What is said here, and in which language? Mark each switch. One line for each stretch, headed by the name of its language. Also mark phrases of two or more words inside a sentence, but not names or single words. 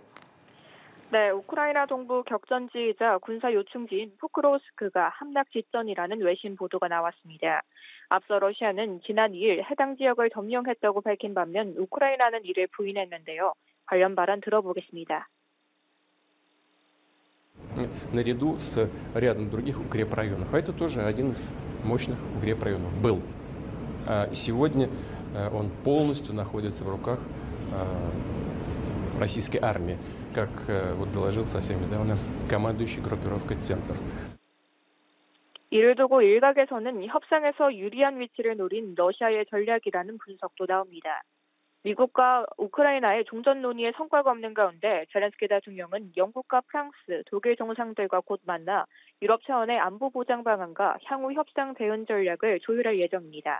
Korean: 네, 우크라이나 동부 격전지이자 군사 요충지인 포크로스크가 함락 직전이라는 외신 보도가 나왔습니다. 앞서 러시아는 지난 2일 해당 지역을 점령했다고 밝힌 반면 우크라이나는 이를 부인했는데요. 관련 발언 들어보겠습니다.
Russian: Наряду с рядом других укрепрайонов. А это тоже один из мощных укрепрайонов был. Сегодня он полностью находится в руках российской армии, как вот доложил совсем недавно командующий группировкой «Центр».
Korean: 이를 두고 일각에서는 협상에서 유리한 위치를 노린 러시아의 전략이라는 분석도 나옵니다. 미국과 우크라이나의 종전 논의에 성과가 없는 가운데 젤렌스키 대통령은 영국과 프랑스, 독일 정상들과 곧 만나 유럽 차원의 안보 보장 방안과 향후 협상 대응 전략을 조율할 예정입니다.